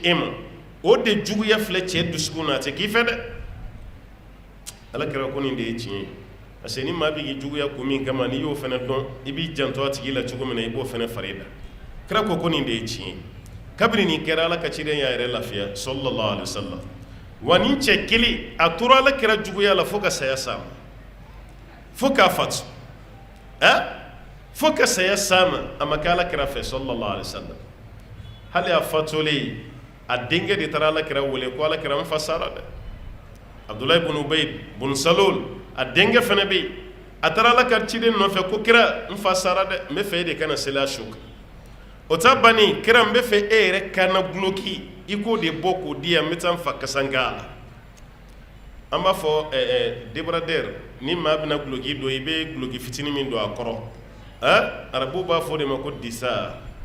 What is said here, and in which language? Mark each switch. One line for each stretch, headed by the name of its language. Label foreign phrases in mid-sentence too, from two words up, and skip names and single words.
Bambara: e ma o de juguya filɛ cɛ dusukun na a tɛ k'i fɛ dɛ alakira ko nin de ye tiɲɛ ye
French: parce que
Bambara: ni maa bɛ k'i juguya kun min kama n'i y'o fana dɔn i b'i janto a tigi la cogo min na i b'o fana fara i la kira ko nin de ye tiɲɛ ye kabini nin kɛra ala ka ciden y'a yɛrɛ lafiya
Arabic: صلى الله عليه وسلم
Bambara: wa nin cɛ kelen a tora alakira juguya la fo ka saya s'a ma fo k'a fatu fo ka saya s'a ma a ma kɛ alakira fɛ
Arabic: صلى الله عليه وسلم
Bambara: hali a fatulen a denkɛ de taara alakira wele ko alakira n fa sara dɛ Abdulahi ibn Ubayd ibn Salul a denkɛ fana bɛ yen a taara ala ka ciden nɔfɛ ko kira n fa sara dɛ n bɛ fɛ e de kana seli a su kan o ta banni kira n bɛ fɛ e yɛrɛ kana guloki i k'o de bɔ k'o di yan n bɛ taa n fa kasanka la an b'a fɔ débardeur ni maa bɛna guloki don i bɛ guloki fitinin min don a kɔrɔ arabu b'a fɔ o de ma